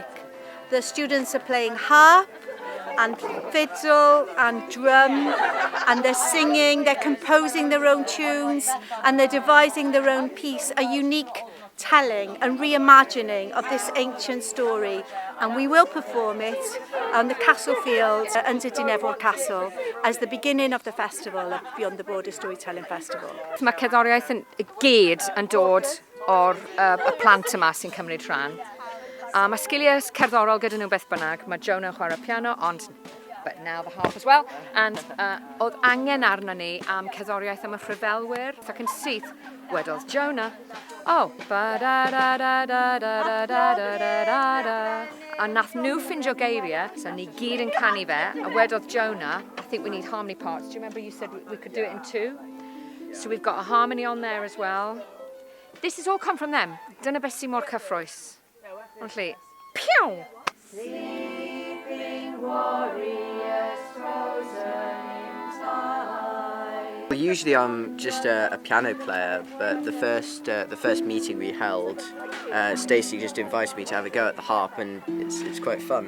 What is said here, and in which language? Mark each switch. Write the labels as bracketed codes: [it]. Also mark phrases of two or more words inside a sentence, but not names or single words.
[en] The students are playing harp and fiddle and drum, and they're singing, they're composing their own tunes, and they're devising their own piece, a unique telling and reimagining of this ancient story, and we will perform it on the castle fields under Dinefwr Castle as the beginning of the festival, of Beyond the Border Storytelling Festival. [cy] Mae cerddoriaeth yn gyd yn dod o'r y plant yma sy'n cymryd rhan. Mae sgiliau cerddorol gyda nhw beth bynnag. Mae Jonah yn chwarae piano, [en] but now the harp as well. [cy] And oedd angen arna ni am cerddoriaeth am y rhyfelwyr. Ac yn syth, wedodd Jonah, ba-da-da-da-da-da-da-da-da-da-da. A nath nhw ffindio geiriau, so ni gyd yn canu fe, a wedodd Jonah, [en] I think we need harmony parts. Do you remember you said we could do it in two? So we've got a harmony on there as well. This has all come from them. [cy] Dyna beth sy'n mor cyffrous. Ond lle, piaw! [en] Sleeping warriors frozen in time. Well, usually I'm just a piano player, but the first meeting we held, Stacey just invited me to have a go at the harp, and it's quite fun.